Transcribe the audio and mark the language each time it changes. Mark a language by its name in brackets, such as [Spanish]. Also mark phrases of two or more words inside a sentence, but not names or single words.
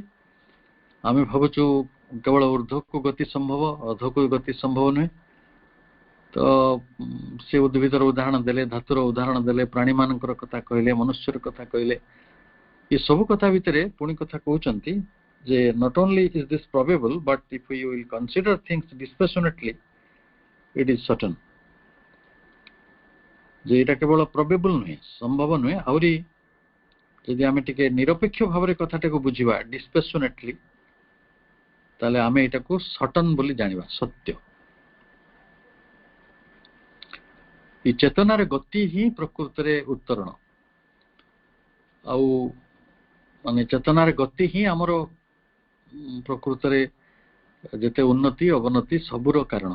[Odia] ଆମେ ଭାବୁଛୁ କେବଳ ଊର୍ଦ୍ଧ୍ୱକୁ ଗତି ସମ୍ଭବ, ଅଧକୁ ଗତି ସମ୍ଭବ ନୁହେଁ। ତ ସେ ଉଦ୍ଭିଦର ଉଦାହରଣ ଦେଲେ, ଧାତୁର ଉଦାହରଣ ଦେଲେ, ପ୍ରାଣୀମାନଙ୍କର କଥା କହିଲେ, ମନୁଷ୍ୟର କଥା କହିଲେ। ଏ ସବୁ କଥା ଭିତରେ ପୁଣି କଥା କହୁଛନ୍ତି ଯେ [English] not only is this probable, but if we will consider things dispassionately, it is certain। [Odia] ଯେ ଏଇଟା କେବଳ probable ନୁହେଁ, ସମ୍ଭବ ନୁହେଁ, ଆହୁରି ଯଦି ଆମେ ଟିକେ ନିରପେକ୍ଷ ଭାବରେ କଥାଟାକୁ ବୁଝିବା dispassionately, ତାହେଲେ ଆମେ ଏଇଟାକୁ ସଟନ୍ ବୋଲି ଜାଣିବା, ସତ୍ୟ। ଏ ଚେତନାର ଗତି ହିଁ ପ୍ରକୃତରେ ଉତ୍ତରଣ, ଆଉ ମାନେ ଚେତନାର ଗତି ହିଁ ଆମର ପ୍ରକୃତରେ ଯେତେ ଉନ୍ନତି ଅବନତି ସବୁର କାରଣ।